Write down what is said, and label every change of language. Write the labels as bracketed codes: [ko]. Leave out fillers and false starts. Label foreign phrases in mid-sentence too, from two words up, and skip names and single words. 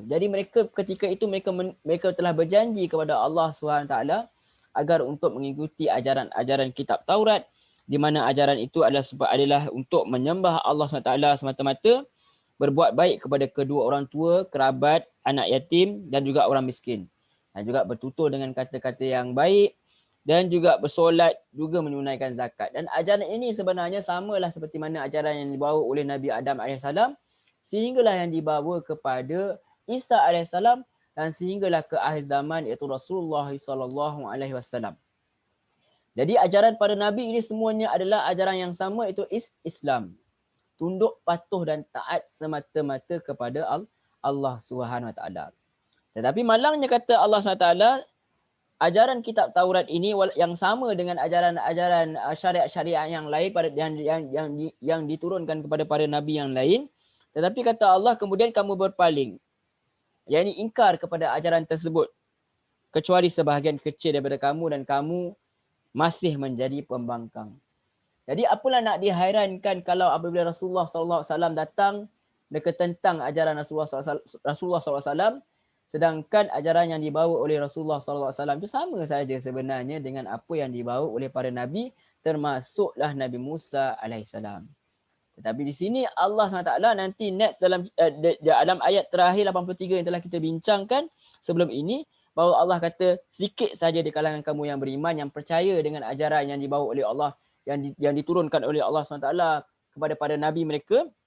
[ms] Jadi mereka ketika itu mereka telah berjanji kepada Allah SWT agar untuk mengikuti ajaran kitab Taurat, di mana ajaran itu adalah untuk menyembah Allah SWT semata-mata, berbuat baik kepada kedua orang tua, kerabat, anak yatim dan juga orang miskin. Dan juga bertutur dengan kata-kata yang baik, dan juga bersolat, juga menunaikan zakat. Dan ajaran ini sebenarnya samalah seperti mana ajaran yang dibawa oleh Nabi Adam AS, sehinggalah yang dibawa kepada Isa alaihissalam dan sehinggalah ke akhir zaman iaitu Rasulullah [ar] صلى الله عليه وسلم. [ms] Jadi ajaran para nabi ini semuanya adalah ajaran yang sama, itu Islam. Tunduk, patuh dan taat semata-mata kepada Allah [ar] سبحانه وتعالى. [ms] Tetapi malangnya kata Allah [ar] سبحانه وتعالى, [ms] ajaran kitab Taurat ini yang sama dengan ajaran-ajaran syariat-syariat yang lain pada yang diturunkan kepada para nabi yang lain, tetapi kata Allah kemudian kamu berpaling, yakni ingkar kepada ajaran tersebut, kecuali sebahagian kecil daripada kamu dan kamu masih menjadi pembangkang. Jadi apalah nak dihairankan kalau apabila Rasulullah [ar] صلى الله عليه وسلم [ms] datang mereka tentang ajaran Rasulullah [ar] صلى الله عليه وسلم, [ms] sedangkan ajaran yang dibawa oleh Rasulullah [ar] صلى الله عليه وسلم [ms] itu sama saja sebenarnya dengan apa yang dibawa oleh para nabi, termasuklah Nabi Musa alaihissalam. Tetapi di sini Allah SWT nanti next dalam ayat terakhir 83 yang telah kita bincangkan sebelum ini, bahawa Allah kata sedikit saja di kalangan kamu yang beriman yang percaya dengan ajaran yang dibawa oleh Allah, yang diturunkan oleh Allah SWT kepada para nabi mereka.